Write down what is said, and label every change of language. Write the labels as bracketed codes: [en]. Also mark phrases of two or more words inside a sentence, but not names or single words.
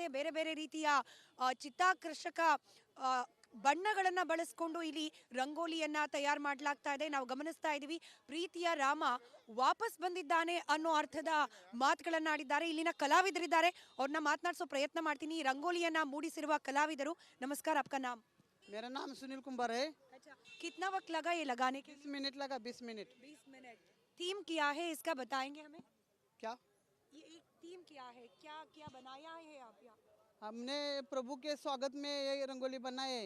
[kn] ಬೇರೆ ಬೇರೆ ರೀತಿಯ ಚಿತ್ತಾಕರ್ಷಕ ಬಣ್ಣಗಳನ್ನ ಬಳಸ್ಕೊಂಡು ಇಲ್ಲಿ ರಂಗೋಲಿಯನ್ನ ತಯಾರು ಮಾಡಲಾಗ್ತಾ ಇದೆ. ನಾವು ಗಮನಿಸ್ತಾ ಇದೀವಿ, ಪ್ರೀತಿಯ ರಾಮ ವಾಪಸ್ ಬಂದಿದ್ದಾನೆ ಅನ್ನೋ ಅರ್ಥದ ಮಾತುಗಳನ್ನ ಆಡಿದ್ದಾರೆ. ಇಲ್ಲಿನ ಕಲಾವಿದರಿದ್ದಾರೆ, ಅವ್ರನ್ನ ಮಾತನಾಡಿಸೋ ಪ್ರಯತ್ನ ಮಾಡ್ತೀನಿ. ಈ ರಂಗೋಲಿಯನ್ನ ಮೂಡಿಸಿರುವ ಕಲಾವಿದರು. ನಮಸ್ಕಾರ, [hi] आपका नाम? मेरा नाम सुनील कुंभार है। अच्छा, कितना वक्त लगा ये लगाने के? 20 मिनट लगा। 20 मिनट। 20 मिनट। थीम क्या है इसका, बताएंगे हमें? क्या ये एक थीम क्या है, क्या क्या बनाया है आप यहाँ? हमने प्रभु के स्वागत में ये रंगोली बनाए है।